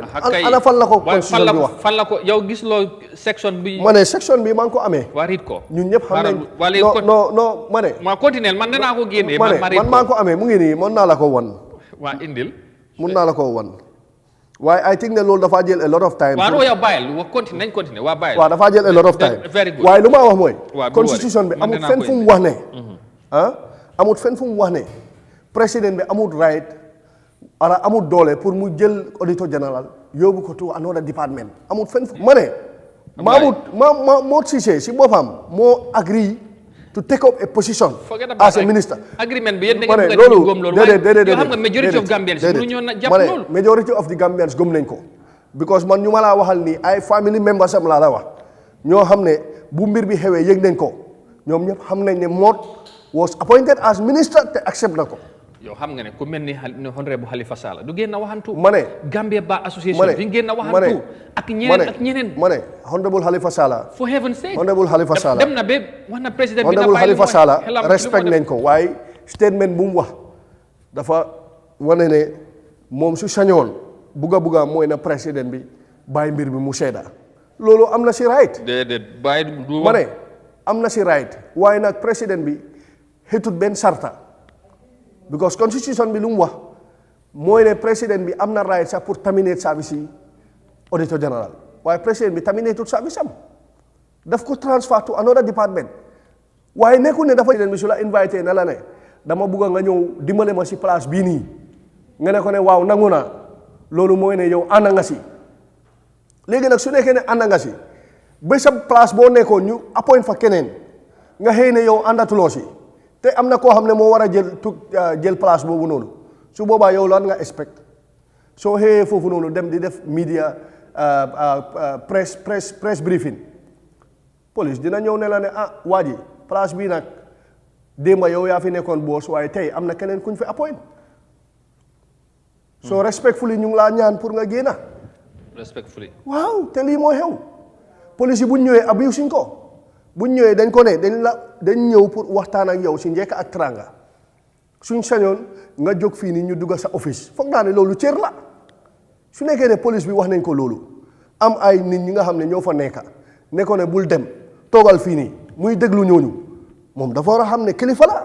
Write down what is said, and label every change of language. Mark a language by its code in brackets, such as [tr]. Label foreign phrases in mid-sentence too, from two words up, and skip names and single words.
[wo] ana fan la ko constitution bi wax fan la ko yow gis loo section bi. ma ne section bi maa ngi ko amee. warit ko ñun ñëpp xam nañ. non ma ne. ma continuer man danaa ko génnee. man maa ngi ko amee mu ngi nii mën naa la ko wan. waa indil. mun naa la ko wan. waaye [en] I think [wo] ne loolu dafaa jël [en] a lot of time. [wo] waaw yow bàyyil nañ continuer waa bàyyil. waaw dafaa jël [en] a lot of time. very good [wo] waaye lu ma wax mooy. constitution bi amul fenn fu mu wax ne. amul fenn fu mu wax ne président bi amul right ara amul doole pour mu jël auditor général yóbbu ko [en] to another department [wo] amul fenn ma ne Mahmoud Cissé si boppam moo [en] agree to take up a position as a minister. [wo] Agreement bi yéen da ngeen bëgg a gëm loolu déedéet xam nga [en] majority of Gambians [wo] mënuñoo na jàpp loolu. [en] majority of the Gambians [wo] gëm nañ ko because man ñu ma laa waxal nii ay [en] family members [wo] am laa la wax ñoo xam ne bu mbir bi xewee yëg nañ ko ñoom ñëpp xam nañ ne [en] Mod was appointed as minister [wo] te accept na ko. yow xam nga ne ku mel ni honorable Halifa Sallah du génn waxantu. ma ne Gambia Bar Association duñ génn waxantu. ak ñeneen ma ne honorable Halifa Sallah. [en] for heaven's sake. [wo] honorable Halifa Sallah dem na ba wax na président bi honorable Halifa Sallah respect nañ ko waaye statement bu mu wax dafa wane ne moom su sañoon bugga mooy na président bi bàyyi mbir bi mu sedda loolu am na si right. déedéet bàyyi du ma ne am na si right waaye nag président bi xëtut benn sarta. because constitution bi lu mu wax mooy ne président bi am na right sax pour [en] terminate service [wo] yi auditor général waaye président bi [en] terminate service [wo] am daf ko [en] transfer to another department [wo] waaye nekkul ne dafa président bi su la invité na la ne dama bugg nga ñëw dimbale ma si place bii nii nga ne ko ne waaw nangu naa loolu mooy ne yow ànd nga si léegi nag su nekkee ne ànd nga si ba sa place boo nekkoon ñu appoint fa keneen nga xëy ne yow àndatuloo si te am na koo xam ne moo war a jël place boobu noonu su boobaa yow lan nga expect soo xëyee foofu noonu dem di def media [en] press briefing [wo] police dina ñëw ne la ne ah waa ji place bii nag démba yow yaa fi nekkoon boos waaye tey am na keneen kuñ fi appoint [en] so respectfully [wo] ñu ngi laa ñaan pour nga génna [en] respectfully [wo] waaw te lii moo xew police yi buñ ñëwee abuse ko buñ ñëwee dañ ko ne dañ ñëw pour waxtaan ak yow si njëkk ak tranga suñ sañoon nga jóg fii nii ñu dugg sa office foog naa ne loolu cër la su nekkee ne police bi wax nañ ko loolu am ay nit ñi nga xam ne ñoo fa nekka ne ko ne bul dem toogal fii nii muy déglu ñooñu moom dafa war a xam ne kilifa la.